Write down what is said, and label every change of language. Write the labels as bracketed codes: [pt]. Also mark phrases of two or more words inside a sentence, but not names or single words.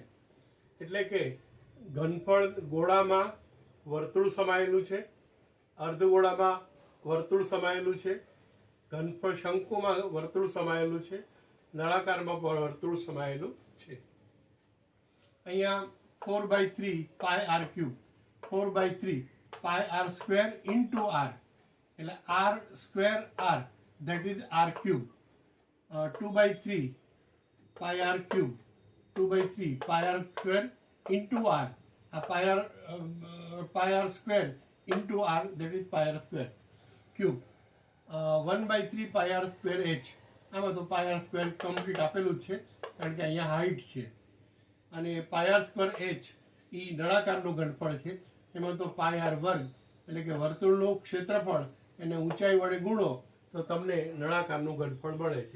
[gu] એટલે કે ઘનફળ ગોળામાં વર્તુળ સમાયેલું છે, અર્ધગોળામાં વર્તુળ સમાયેલું છે, ઘનફળ શંકુમાં વર્તુળ સમાયેલું છે, નળાકારમાં વર્તુળ સમાયેલું છે. અહીંયા 4/3 πr³ 4/3 πr² × r એટલે r²r [en] that is [gu] r³. 2/3 πr³ 2/3 πr² × r આ πr² × r [en] that is [gu] πr². 1/3 πr²h આમાં તો πr² કમ્પ્લીટ આપેલું જ છે કારણ કે અહીંયા હાઇટ છે. અને πr² h એ નળાકારનું ઘનફળ છે. એમાં તો πr² એટલે કે વર્તુળનું ક્ષેત્રફળ એને ઊંચાઈ વડે ગુણો તો તમને નળાકારનું ઘનફળ મળે છે.